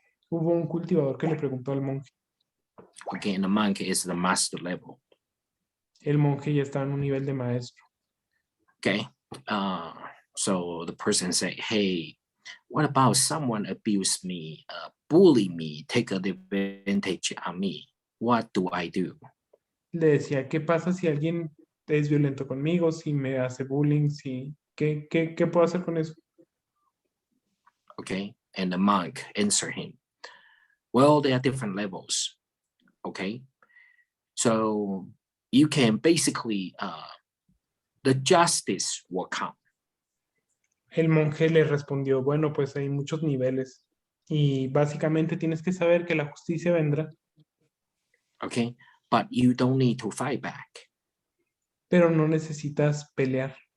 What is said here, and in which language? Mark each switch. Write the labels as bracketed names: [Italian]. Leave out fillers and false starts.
[Spanish] Hubo un cultivador que le preguntó al monje. [English] Okay, and the monk is the master level. [Spanish] El monje ya estaba en un nivel de maestro. [English] Okay. So the person say, hey, what about someone abuse me, bully me, take advantage of me? What do I do? [Spanish] Le decía, ¿qué pasa si alguien es violento conmigo, si me hace bullying, si, ¿qué puedo hacer con eso? [English] Okay. And the monk answer him, well, there are different levels. Okay. So you can basically, the justice will come. [Spanish] El monje le respondió, bueno, pues hay muchos niveles y básicamente tienes que saber que la justicia vendrá, [English] Okay. But you don't need to fight back. [Spanish] pero no necesitas pelear.